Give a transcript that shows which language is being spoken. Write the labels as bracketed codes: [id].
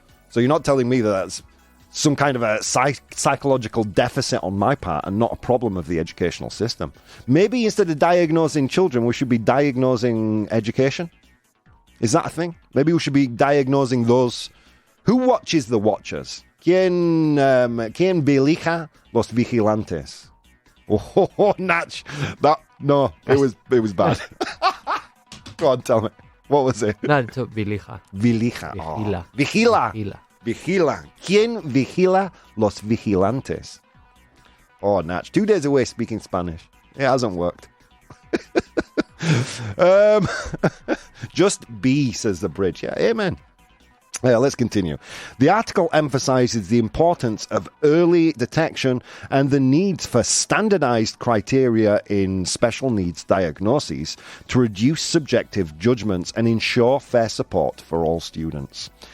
[en] So you're not telling me that that's some kind of a psychological deficit on my part and not a problem of the educational system. Maybe instead of diagnosing children, we should be diagnosing education. Is that a thing? Maybe we should be diagnosing those Who watches the watchers? [es] ¿Quién vigila los vigilantes? [en] Oh, Natch. It was bad. Go on, tell me. What was it? No, it's vilija. [es] Vigila. Vigila. Vigila. ¿Quién vigila los vigilantes? [en] Oh, Natch. 2 days away speaking Spanish. It hasn't worked. Just be, says the bridge. Yeah, amen. Let's continue. The article emphasizes the importance of early detection and the needs for standardized criteria in special needs diagnoses to reduce subjective judgments and ensure fair support for all students.